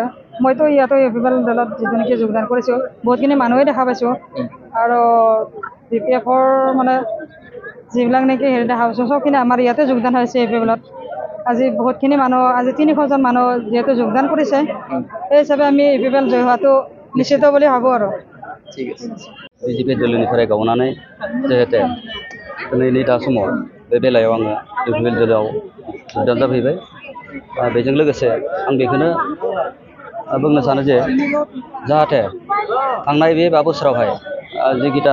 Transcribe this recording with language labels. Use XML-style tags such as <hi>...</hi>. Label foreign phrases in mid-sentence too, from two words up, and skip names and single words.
<as>মইতো ইয়াতো ইউপিপিএল দলত যিটো নেকি যোগদান কৰিছোঁ বহুতখিনি মানুহে দেখা পাইছোঁ আৰু BPF-ৰ মানে যিবিলাক নেকি হেৰি দেখা পাইছোঁ চবখিনি আমাৰ ইয়াতে যোগদান হৈছে ইউপিপিএলত। আজি বহুতখিনি মানুহ আজি 300জন মানুহ যিহেতু যোগদান কৰিছে সেই হিচাপে আমি ইউপিপিএল জয় হোৱাটো নিশ্চিত বুলি ভাবোঁ আৰু। ঠিক আছে।</as> <brx>बिजेपि दलनिफ्राय गावनानै जिहेते दिनैनि दा समाव बे बेलायाव आङो इउपिपिएल दलाव जोगदान जाफैबाय। बेजों लोगोसे आं बेखौनो बुंनो सानो जे जाहाथे थांनाय बे 5 बोसोरावहाय जिगिता</brx>